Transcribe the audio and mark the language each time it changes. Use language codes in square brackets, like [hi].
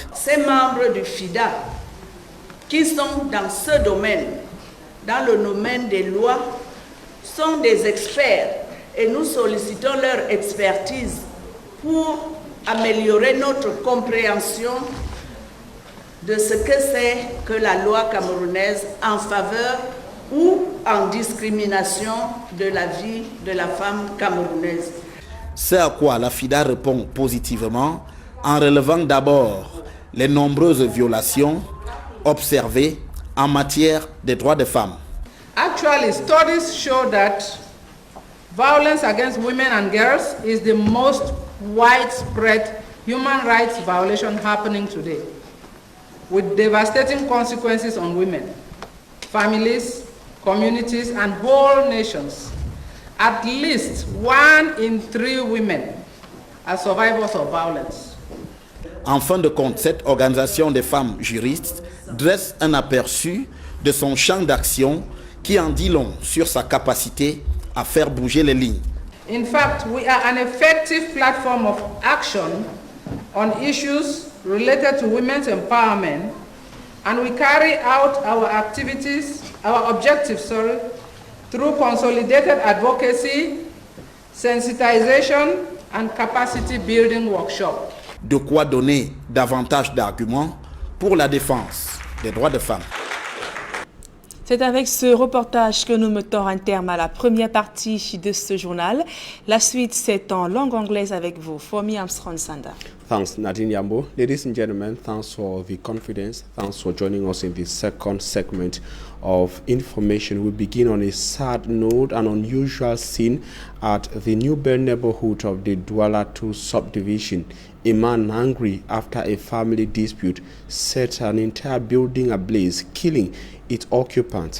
[fr] Ces membres du FIDA qui sont dans ce domaine, dans le domaine des lois, sont des experts et nous sollicitons leur expertise pour améliorer notre compréhension de ce que c'est que la loi camerounaise en faveur ou en discrimination de la vie de la femme camerounaise. C'est à quoi la FIDA répond positivement en relevant d'abord les nombreuses violations observées en matière des droits des femmes. [en] Actually, studies show that violence against women and girls is the most widespread human rights violation happening today, with devastating consequences on women, families, communities, and whole nations. At least 1 in 3 women are survivors of violence. [fr] En fin de compte, cette organisation des femmes juristes dresse un aperçu de son champ d'action qui en dit long sur sa capacité à faire bouger les lignes. [en] In fact, we are an effective platform of action on issues related to women's empowerment, and we carry out our objectives, through consolidated advocacy, sensitization, and capacity building workshops. [fr] De quoi donner davantage d'arguments pour la défense des droits des femmes. C'est avec ce reportage que nous mettons un terme à la première partie de ce journal. La suite, c'est en langue anglaise avec vous. Fomi Armstrong Sanda. [en] Thanks, Nadine Yambo. Ladies and gentlemen, thanks for the confidence. Thanks for joining us in the second segment of information. We begin on a sad note, an unusual scene at the New Bell neighborhood of the Douala 2 subdivision. A man angry after a family dispute set an entire building ablaze, killing its occupants.